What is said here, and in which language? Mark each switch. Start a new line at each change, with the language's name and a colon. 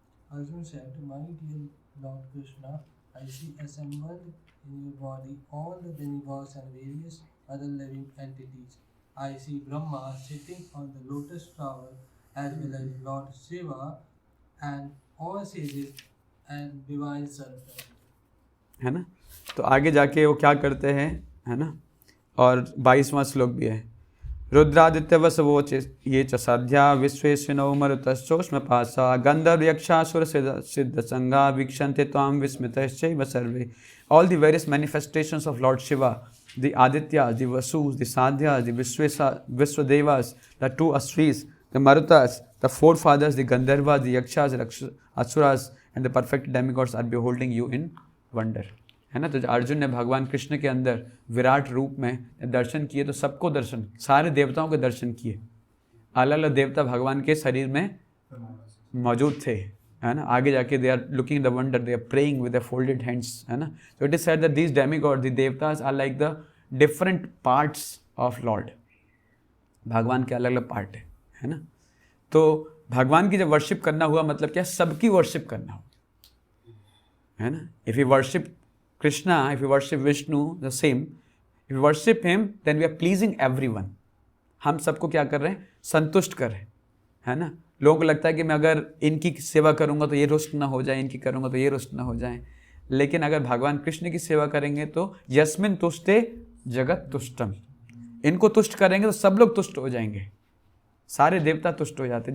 English: Arjuna said, "My dear Lord Krishna, I see assembled in your body all the demigods and various other living entities. I see Brahma sitting on the lotus flower, as well as Lord Shiva and all sages and divine servants."
Hindi: है ना. तो आगे जाके वो क्या करते हैं, है ना. और 22वां श्लोक भी है.
Sanskrit: रुद्रादित्य वसवोच ये च साध्या विश्वेश्विनो मरुतश्चोष्म पासा गंधर्व यक्षासुर सिद्ध संगा वीक्षन्ते त्वां विस्मितश्चैव सर्वे.
English: All the various manifestations of Lord Shiva, the Adityas, the Vasus, the Sadhyas, the Vishwadevas, the two Asris, the Marutas, the forefathers, the Gandharvas, the Yakshas, the Asuras, and the perfect demigods are beholding you in wonder.
Hindi: है ना. तो अर्जुन ने भगवान कृष्ण के अंदर विराट रूप में दर्शन किए, तो सबको दर्शन, सारे देवताओं के दर्शन किए. अलग अलग देवता भगवान के शरीर में मौजूद थे, है ना. आगे जाके
English: They are looking the wonder, they are praying with the folded hands, है ना. तो it is said that these demigod, the devatas are like the different parts of lord.
Hindi: भगवान के अलग अलग पार्ट है ना. तो भगवान की जब वर्शिप करना हुआ मतलब क्या, सबकी वर्शिप करना हो, है ना.
English: If you worship Krishna, if you worship Vishnu, the same. If you worship him, then we are pleasing everyone.
Hindi: हम सबको क्या कर रहे हैं, संतुष्ट कर रहे हैं, है ना. लोगों को लगता है कि मैं अगर इनकी सेवा करूँगा तो ये रुष्ट ना हो जाए, इनकी करूँगा तो ये रुष्ट ना हो जाए. लेकिन अगर भगवान कृष्ण की सेवा करेंगे तो
Sanskrit: यस्मिन तुष्टे जगत तुष्टम,
Hindi: इनको तुष्ट करेंगे तो सब लोग तुष्ट हो जाएंगे, सारे देवता तुष्ट हो जाते हैं.